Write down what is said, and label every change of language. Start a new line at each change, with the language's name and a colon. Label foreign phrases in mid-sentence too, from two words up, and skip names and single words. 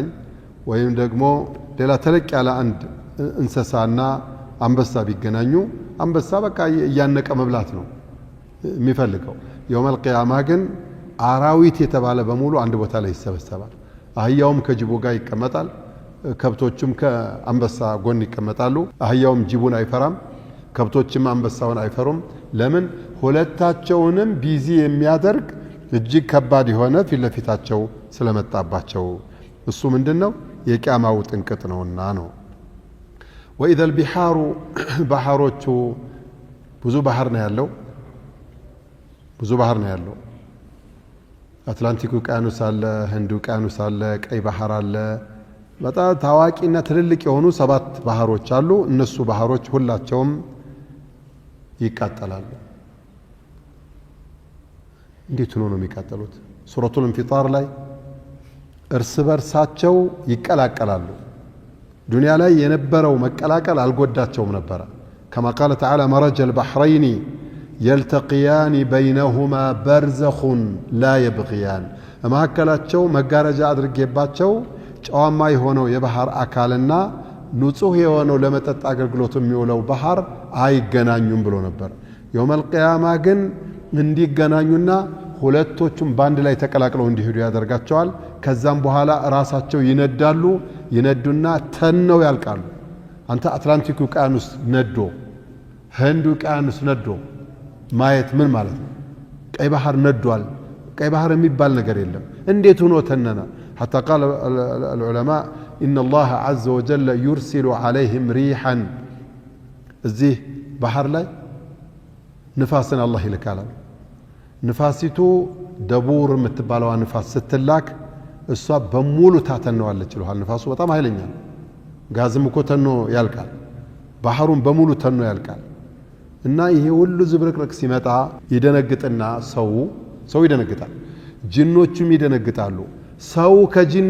Amharic: ወይም ደግሞ ሌላ ተለቅ ያለ አንድ እንስሳና አንበሳ ቢገናኙ አንበሳ በቃ ያነቀ መብላት ነው የሚፈልገው።
Arabic: يوم القيامة
Amharic: ግን አራዊት የተባለ በሙሉ አንድ ቦታ ላይ ይሰበሰባል። አህያውም ከጅቡ ጋር ይቀመጣል፣ ከብቶችም ከአንበሳ ጎን ይቀመጣሉ። አህያውም ጅቡን አይፈራም፣ ከብቶችም አንበሳውን አይፈሩም። ለምን? ሁለታቸውንም ቢዚ የሚያደርግ እጅግ ከባድ የሆነ ፊት ለፊታቸው ስለመጣባቸው። እሱ ምንድነው? የቂያማው ጥንቅጥ ነውና ነው።
Arabic: وإذا البحار
Amharic: ባህሮቹ ብዙ ባህር ነው ያለው። አትላንቲክ ውቅያኖስ አለ፣ ህንድ ውቅያኖስ አለ፣ ቀይ ባህር አለ። በጣም ታዋቂና ትልልቅ የሆኑ 7 ባህሮች አሉ። እነሱ ባህሮች ሁላቸውም ይቃጠላሉ። እንዴት ነው የሚቃጠሉት? ሱረቱል ኢንፊጣር ላይ እርስ በርሳቸው ይቀላቀላሉ። ዱንያ ላይ የነበረው መቀላቀል አልጎዳቸውም ነበር።
Arabic: كما قال تعالى مرج البحرين يلتقيان بينهما برزخ لا يبغيان።
Amharic: ማከላቸው መጋረጃ አድርጌባቸው ጨዋማ የሆነው የባህር አካልና ንጹህ የሆነው ለመጠጥ አገልግሎት የሚውለው ባህር አይገናኙም ብሎ ነበር።
Arabic: يوم القيامة
Amharic: ግን እንዲገናኙና ሁለቶቹም ባንድ ላይ ተቀላቅለው እንዲሄዱ ያደርጋቸዋል። ከዛም በኋላ ራሳቸው ይነዱና ተነው ያልቃሉ። አንተ አትላንቲክ ውቅያኖስ ነዶ ህንድ ውቅያኖስ ነዶ ማየት ምን ማለት ነው? ቀይ ባህር ነዷል። ቀይ ባህር የሚባል ነገር የለም። እንዴት ሆኖ ተነና?
Arabic: حتى قال العلماء إن الله عز وجل يرسل عليهم ريحا
Amharic: እዚህ ባህር ላይ ንፋስን አላህ ይልካል። ንፋሲቱ ደቡር የምትባለው ንፋስ ስትላክ እሷ በሙሉ ታተነዋለች ይላል። ንፋሱ በጣም ኃይለኛ ነው። ጋዝም እኮ ተኖ ያልቃል። ባህሩን በሙሉ ተኖ ያልቃል። እና ይሄ ሁሉ ዝብርቅርቅ ሲመጣ ይደነግጥና ሰው ይደነግጣል። ጅኖቹም ይደነግጣሉ። ሰው ከጅን